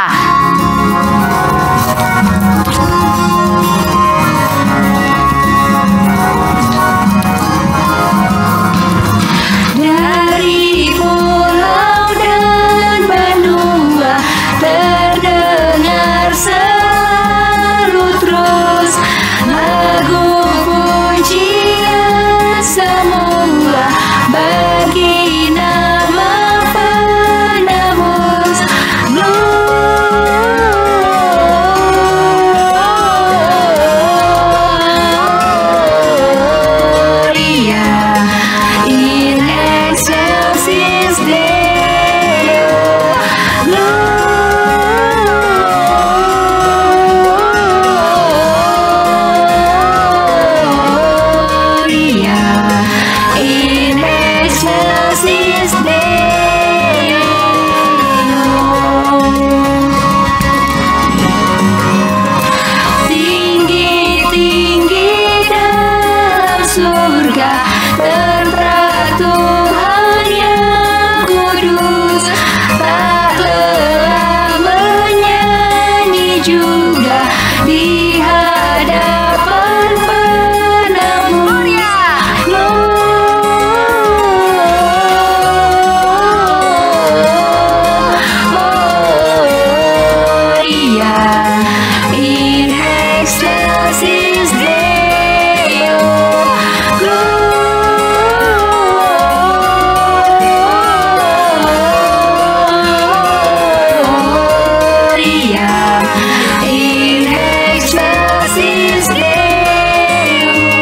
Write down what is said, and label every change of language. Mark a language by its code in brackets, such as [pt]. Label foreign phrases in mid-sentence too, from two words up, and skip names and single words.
[id] Dari pulau dan benua terdengar selalu terus lagu pujian semua bagi nama penebus. [la] Gloria in excelsis Deo. Gloria in excelsis Deo. [id] Tinggi-tinggi dalam surga tertera Tuhan yang kudus, tak lelah menyanyi juga di hadapan penebus. [la] Gloria in excelsis Deo. Gloria in excelsis Deo.